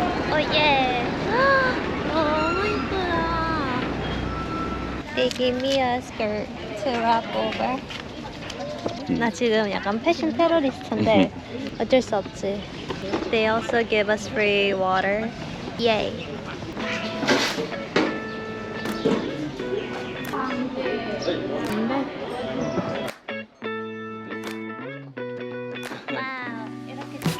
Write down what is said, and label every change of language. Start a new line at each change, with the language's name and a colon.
English: Oh yeah.
Korean: 너무 이쁘다.
English: They gave me a skirt to wrap over.
Korean: 나 지금 약간 패션 테러리스트인데 어쩔 수 없지.
English: They also give us free water. Yay.
Korean: 와우, 이렇게